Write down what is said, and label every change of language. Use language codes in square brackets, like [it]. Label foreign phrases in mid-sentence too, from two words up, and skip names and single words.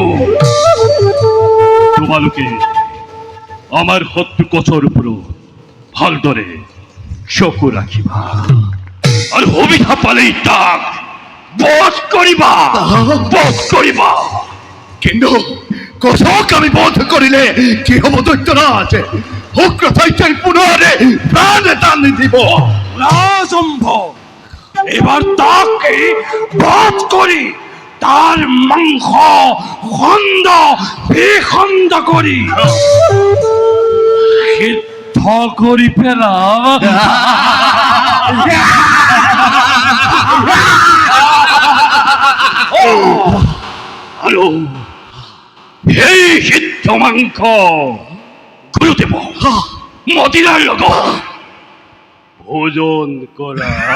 [as] তোমালোকে আমাৰ শত্ৰু কচৰ ওপৰত ভালদৰে চকু ৰাখিবা আৰু সুবিধা পালেই তাক বধ কৰিবা। কিন্তু কচক আমি বধ কৰিলে কি হ'ব দৈত্যৰাজ? শুক্ৰাচাৰ্যই পুনৰ প্ৰাণ এটা নিদিব। অসম্ভব। এবার তাকে বধ করি, তার মাংস খন্ড বিখন্ড করি সিদ্ধ করি পেলাম। আৰু সেই সিদ্ধ মাংস গুৰুদেৱ মদিৰাৰ লগত ভোজন কৰা।